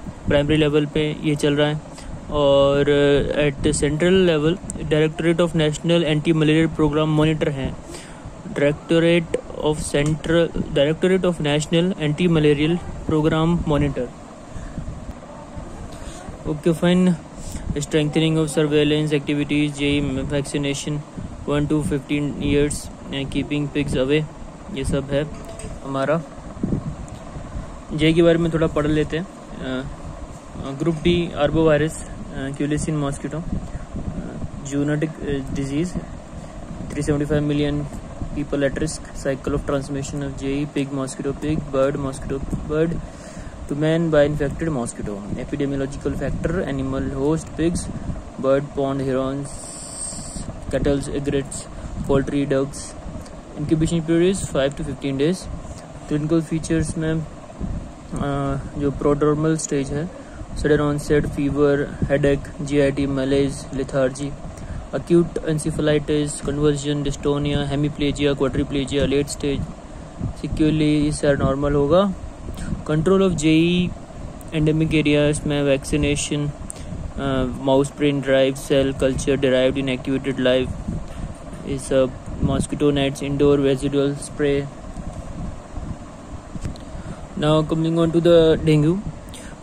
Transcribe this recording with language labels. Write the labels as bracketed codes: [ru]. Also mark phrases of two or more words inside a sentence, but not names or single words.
[en] primary level [hi] पे ये चल रहा है। और [en] at central level Directorate of National Anti Malaria Programme monitor हैं, Directorate of National Anti Malarial Programme monitor। okay fine. strengthening of surveillance activities, JE vaccination 1 to 15 years, keeping pigs away, [hi] ये सब है हमारा। जेई के बारे में थोड़ा पढ़ लेते हैं। [en] group D arbovirus, Culicine mosquito, zoonotic disease, 375 million people at risk, cycle of transmission of JE, pig mosquito pig, bird mosquito bird to man by infected mosquito, epidemiological factor, animal host pigs, bird, pond herons, cattle, egrets, poultry, ducks. Incubation period is 5 to 15 days. Clinical features [hi] में जो [en] prodromal stage है, sudden onset, fever, headache, GIT, malaise, lethargy, acute encephalitis, convulsion, dystonia, hemiplegia, quadriplegia, late stage, sequelae [hi] इससे नॉर्मल होगा। [en] control of JE endemic areas में vaccination, mouse brain derived, cell culture derived inactivated live, [hi] ये सब, [en] mosquito nets, indoor residual spray. now coming on to the dengue.